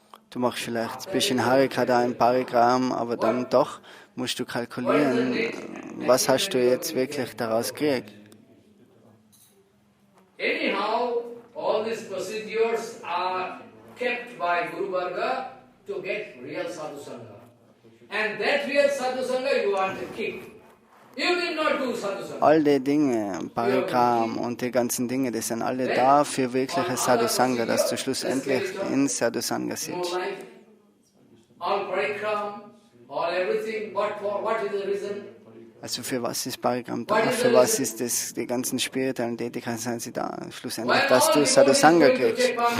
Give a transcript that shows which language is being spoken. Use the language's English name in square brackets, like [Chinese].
[German] Du machst vielleicht ein bisschen Harika da, ein Parigram, aber dann doch musst du kalkulieren, was hast du jetzt wirklich daraus gekriegt. [English] Anyhow, all these procedures are kept by Guru Varga to get real sadhusanga. And that real sadhusanga you want to keep. You need not do sadhusanga. [German] All die Dinge, Parigram und die ganzen Dinge, die sind alle da für wirkliche Sadhusanga, dass du schlussendlich in Sadhusanga sitzt. [English] All Parigram, all everything, what is the reason? [German] Also für was ist Parigram da? Für was ist das, die ganzen spirituellen Tätigkeiten sind sie da? Schlussendlich, dass du Sadhusanga kriegst.